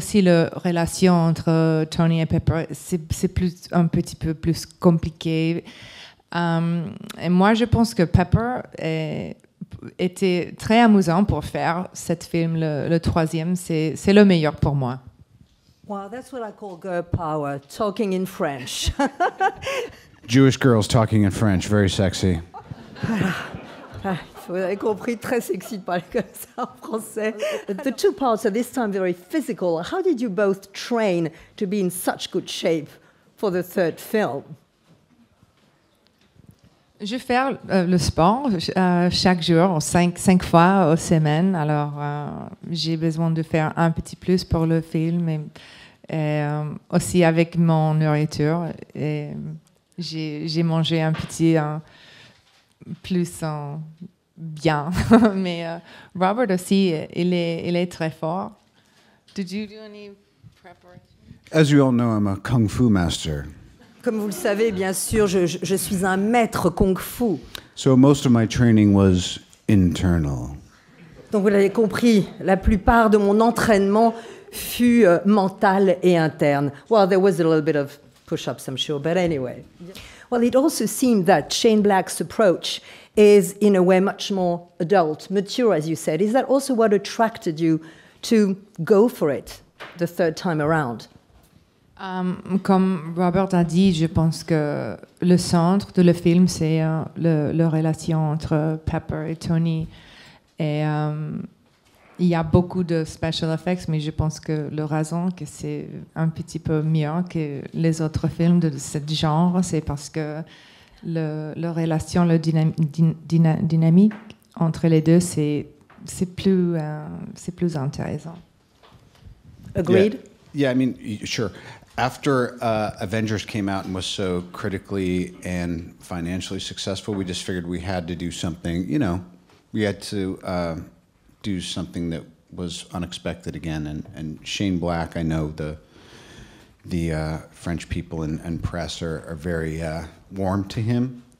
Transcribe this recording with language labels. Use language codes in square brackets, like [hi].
[fr] Aussi, la relation entre Tony et Pepper, c'est un petit peu plus compliqué. Et moi, je pense que Pepper était très amusant pour faire cet film, le troisième. C'est le meilleur pour moi. [en] Wow, that's what I call girl power, talking in French. Jewish girls talking in French, very sexy. [fr] Vous avez compris, très sexy de parler comme ça en français. [en] The two parts are this time very physical. How did you both train to be in such good shape for the third film? [fr] Je fais le sport chaque jour, 5 fois au semaine. Alors, j'ai besoin de faire un petit plus pour le film et aussi avec mon nourriture. Et j'ai mangé un petit plus bien. Mais Robert aussi, il est très fort. [en] Did you do any preparation? As you all know, I'm a kung fu master. [fr] Comme vous le savez, bien sûr, je suis un maître kung-fu. [en] So most of my training was internal. [fr] Donc vous l'avez compris, la plupart de mon entraînement fut mental et interne. [en] Well, there was a little bit of push-ups, I'm sure, but anyway. Well, it also seemed that Shane Black's approach is, in a way, much more adult, mature, as you said. Is that also what attracted you to go for it the third time around? [fr] Comme Robert a dit, je pense que le centre de le film, c'est la relation entre Pepper et Tony. Et il y a beaucoup de special effects, mais je pense que la raison que c'est un petit peu mieux que les autres films de ce genre, c'est parce que la relation, la dynamique entre les deux, c'est plus intéressant. [en] Agreed? Yeah, I mean, sure. After Avengers came out and was so critically and financially successful, we just figured we had to do something, you know, we had to do something that was unexpected again. And Shane Black, I know the French people and press are very warm to him.